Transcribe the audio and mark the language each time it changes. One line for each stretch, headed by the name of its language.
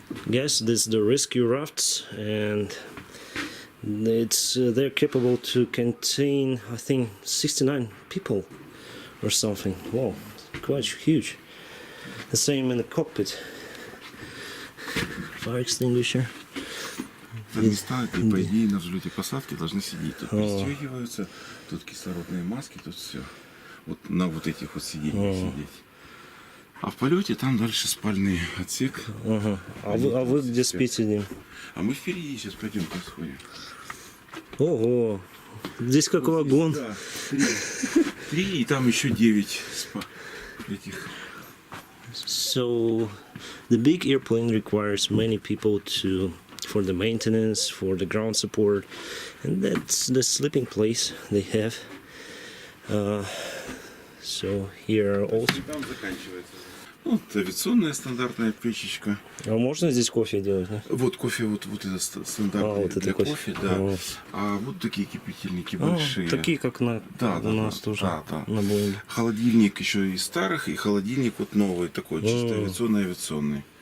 English: Guys, this is the rescue rafts, and they're capable to contain, I think, 69 people or something. Wow, quite huge. The same in the cockpit. Fire extinguisher.
Russian: места, и по идее на взлете посадки должны сидеть. Тут пристегиваются, тут кислородные маски, тут все. Вот на вот этих вот сиденьях сидеть. А в полете там дальше спальный отсек. А вы где спите? А мы впереди сейчас пойдем сходим. Ого! Здесь как вот вагон. Здесь, да, 3 и там еще 9 этих.
English: So the big airplane requires many people for the maintenance, for the ground support, and that's the sleeping place they have. So here also.
Russian: Там заканчивается. Вот авиационная стандартная печечка. А можно здесь кофе делать, да? Вот кофе, вот это стандартный вот это для кофе, да. А вот такие кипятильники большие. Такие, как у нас тоже на Боинге. Холодильник еще из старых, и холодильник вот новый, такой, чисто авиационный.